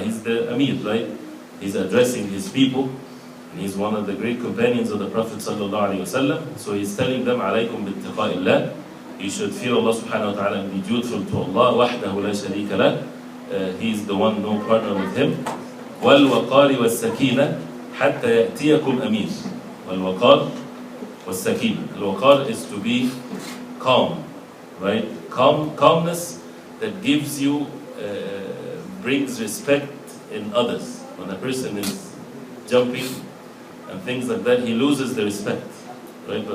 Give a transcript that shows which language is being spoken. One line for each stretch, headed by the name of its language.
English: He's the Amir, right? He's addressing his people, and he's one of the great companions of the Prophet sallallahu alayhi wa sallam. So he's telling them,
Arabic: عليكم باتقاء الله,
English: you should fear Allah subhanahu wa ta'ala and be dutiful to Allah,
Arabic: وحده لا شريك له.
English: He's the one, no partner with him.
Arabic: والوقار والسكينة حتى يأتيكم أمير. والوقار والسكينة.
English: الوقار is to be calm, right? Calmness that gives you, brings respect in others. When a person is jumping and things like that, he loses the respect, right?